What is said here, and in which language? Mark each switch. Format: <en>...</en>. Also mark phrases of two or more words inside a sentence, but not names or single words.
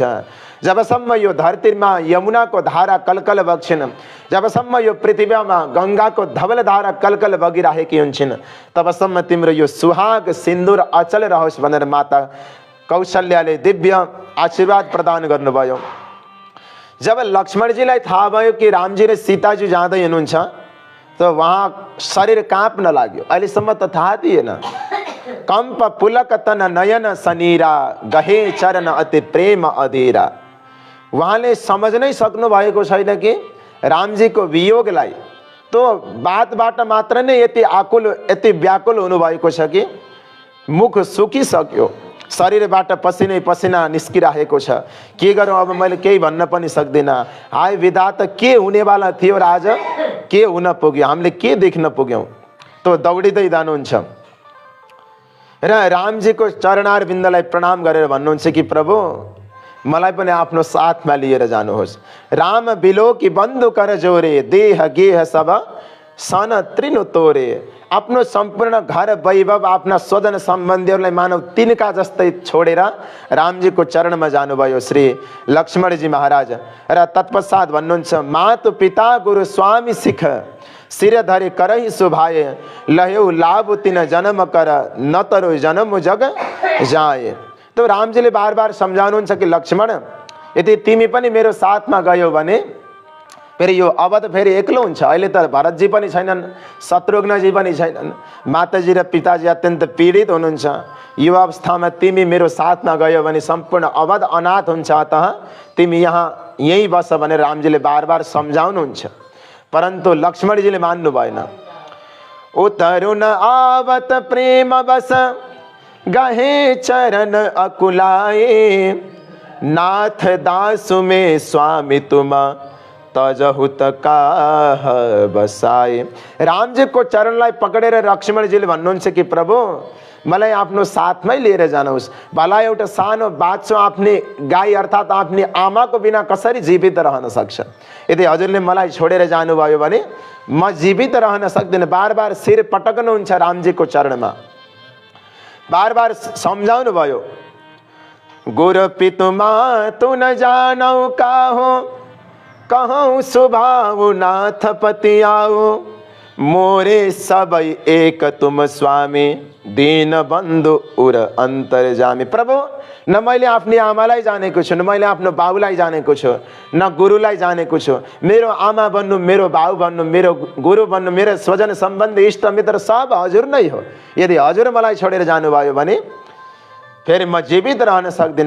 <ne>जबसम्म यो धरतीमा यमुनाको धारा कलकल बग्छिन्, जबसम्म यो पृथ्वीमा गङ्गाको धवल धारा कलकल बगिरहेकी हुन्छन्, तबसम्म तिम्रो यो सुहाग सिन्दूर अचल रहोस् भनेर माता कौशल्याले दिव्य आशीर्वाद प्रदान गर्नुभयो। जब लक्ष्मणजीलाई थाहा भयो कि रामजी र सीताजी जाँदै हुनुहुन्छ, तो वहाँ शरीर काँप्न लाग्यो। अहिलेसम्म त थाहा थिएन।</ne> <awa>कंप पुलक तन नयन सनीरा, गहे चरण अति प्रेम अधीरा।</awa> <ne>उहाँले समझ नै सक्नु भएको छैन कि रामजीको वियोगलाई। तो बातबाट मात्र नै यति आकुल, यति व्याकुल हुनुभएको छ कि मुख सुकिसक्यो, शरीरबाट पसिनै पसिना निस्किरहेको छ। के गरौँ, अब मैले केही भन्न पनि सक्दिनँ। हाय विधाता, के हुनेवाला थियो र आज के हुन पुग्यो, हामीले के देख्न पुग्यौँ। तो दौडिँदै जानुहुन्छ र रामजीको चरणार बिन्दलाई प्रणाम गरेर भन्नुहुन्छ कि प्रभु, मलाई पनि आफ्नो साथमा लिएर जानुहोस्।</ne> <awa>राम बिलो कि बन्धु कर जोरे, देह गेह सब सन त्रिनु तोरे।</awa> <ne>आफ्नो सम्पूर्ण घर वैभव, आफ्ना स्वजन सम्बन्धीहरूलाई मानव तिनका जस्तै छोडेर रामजीको चरणमा जानुभयो श्री लक्ष्मणजी महाराज। र तत्पश्चात भन्नुहुन्छ,</ne> <awa>मातु पिता गुरु स्वामी सिख, सिर धरे करहि सुभाए, लह्यौ लाभ तिन जन्म कर, न तरो जन्म जग जाए।</awa> <ne>तो रामजीले बार बार सम्झाउनुहुन्छ कि लक्ष्मण, यदि तिमी पनि मेरो साथमा गयौ भने फेरि यो अवध फेरि एक्लो हुन्छ। अहिले त भरतजी पनि छैनन्, शत्रुघ्नजी पनि छैनन्, माताजी र पिताजी अत्यन्त पीडित हुनुहुन्छ। युवा अवस्थामा तिमी मेरो साथमा गयो भने सम्पूर्ण अवध अनाथ हुन्छ, अतः तिमी यहीँ बस भनेर रामजीले बार बार सम्झाउनुहुन्छ। परन्तु लक्ष्मणजीले मान्नु भएन।</ne> <awa>उतरु न आवत प्रेम बस, गहे चरण अकुलाए, नाथ दासु में स्वामी तुम, तजहु काह बसाए।</awa> <ne>रामजीको चरणलाई पकडेर लक्ष्मणजीले भन्नुहुन्छ कि प्रभु, मलाई आफ्नो साथमै लिएर जानुहोस्। भला एउटा सानो बाछो आफ्नी गाई अर्थात् आफ्नी आमाको बिना कसरी जीवित रहन सक्छ। यदि हजुरले मलाई छोडेर जानुभयो भने म जीवित रहन सक्दिनँ। बार बार शिर पटक्नुहुन्छ रामजीको चरणमा, बार बार सम्झाउनु भयो।</ne> <awa>गुरु पितुमा तु न जानौ काहो, कहूँ सुभाउ नाथ पति आओ, मोरे सबै एक तुम स्वामी, दीन बन्धु उर अन्तर्जामी।</awa> <ne>प्रभु, न मैले आफ्नी आमालाई जानेको छु, न मैले आफ्नो बाबुलाई जानेको छु, न गुरुलाई जानेको छु। मेरो आमा भन्नु, मेरो बाबु भन्नु, मेरो गुरु भन्नु, मेरो स्वजन सम्बन्धी इष्ट मित्र सब हजुर नै हो। यदि हजुर मलाई छोडेर जानुभयो भने फेरि म जीवित रहन सक्दिनँ।</ne>